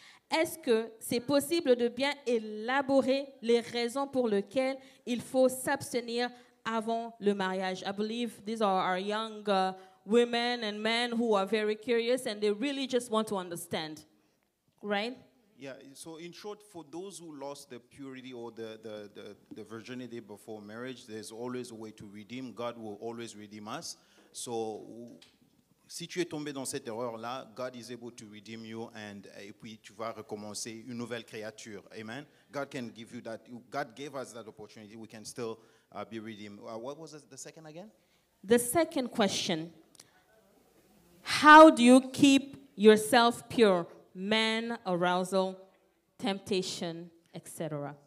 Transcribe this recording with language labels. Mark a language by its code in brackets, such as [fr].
[fr] Est-ce que c'est possible de bien élaborer les raisons pour lesquelles il faut s'abstenir avant le mariage? [en] I believe these are our young women and men who are very curious and they really just want to understand, right? Yeah, so in short, for those who lost the purity or the virginity before marriage, there's always a way to redeem. God will always redeem us. [fr] So si tu es tombé dans cette erreur-là, [en] God is able to redeem you et puis tu vas recommencer une nouvelle créature. Amen. God can give you that. God gave us that opportunity. We can still be redeemed. What was the second again? The second question. How do you keep yourself pure? Man, arousal, temptation, etc.